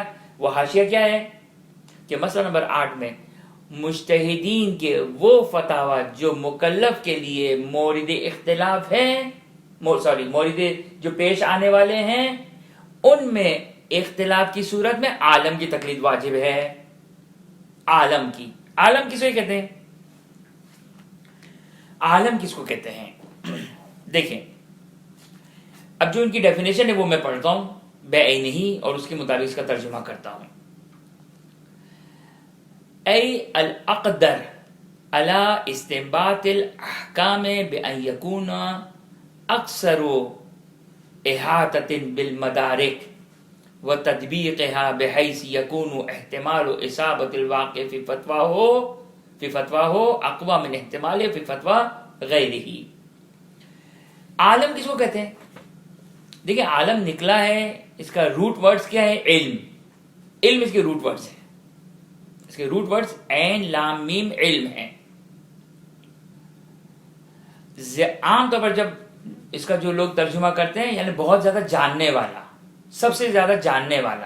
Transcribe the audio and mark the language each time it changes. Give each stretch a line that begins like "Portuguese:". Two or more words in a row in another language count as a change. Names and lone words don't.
Urdu: وہ حاشیہ کیا ہے کہ مسئلہ نمبر 8 میں مجتہدین کے وہ فتاوی جو مکلف کے لیے مورد اختلاف ہیں، مورد جو پیش آنے والے ہیں، ان میں اختلاف کی صورت میں عالم کی تقلید واجب ہے. عالم کس کو کہتے ہیں؟ عالم کس کو کہتے ہیں؟ دیکھیں، اب جو ان کی ڈیفینیشن ہے وہ میں پڑھتا ہوں بے عینی، اور اس کے مطابق اس کا ترجمہ کرتا ہوں.
Arabic: ای الاقدر على استنباط الاحکام بان یکون اکثر احاطۃ بالمدارک وتطبیقها بحیث یکون احتمال اصابۃ الواقع فی فتواہ اقوی من احتمال فی فتوی غیرہ.
Urdu: عالم کس کو کہتے ہیں؟ دیکھیں، عالم نکلا ہے، اس کا
English: root words
Urdu: کیا ہے؟ علم اس کے
English: root words
Urdu: ہیں. اس کے
English: root words
Urdu: عین لام میم علم ہیں. عام طور پر جب اس کا جو لوگ ترجمہ کرتے ہیں، یعنی بہت زیادہ جاننے والا، سب سے زیادہ جاننے والا.